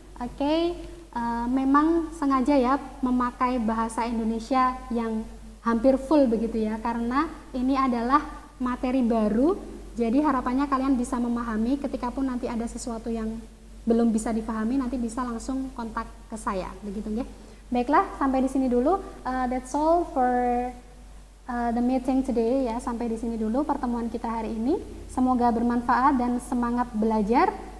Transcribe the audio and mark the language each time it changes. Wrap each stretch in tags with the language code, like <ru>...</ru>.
<id>Oke, memang sengaja ya memakai bahasa Indonesia yang hampir full begitu ya, karena ini adalah materi baru. Jadi harapannya kalian bisa memahami, ketika pun nanti ada sesuatu yang belum bisa dipahami, nanti bisa langsung kontak ke saya, begitu ya. Baiklah, sampai di sini dulu.</id> <en>That's all for the meeting today ya.</en> <id>Sampai di sini dulu pertemuan kita hari ini. Semoga bermanfaat dan semangat belajar.</id>